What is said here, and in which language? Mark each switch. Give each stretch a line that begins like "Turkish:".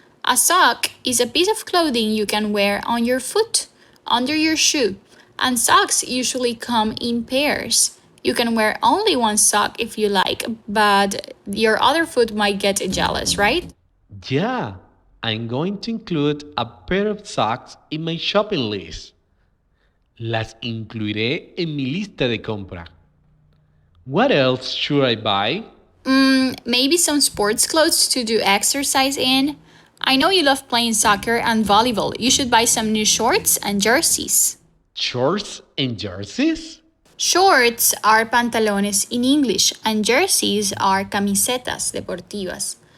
English: A sock is a piece of clothing you can wear on your foot, under your shoe, and socks usually come in pairs. You can wear only one sock if you like, but your other foot might get jealous, right? Yeah, I'm going to include a pair of socks in my shopping list.
Spanish: Las incluiré en mi lista de compra.
English: What else should I buy? Maybe some sports clothes to do exercise in. I know you love playing soccer and volleyball. You should buy some new shorts and jerseys. Shorts and jerseys? Shorts are pantalones in English, and jerseys are camisetas deportivas.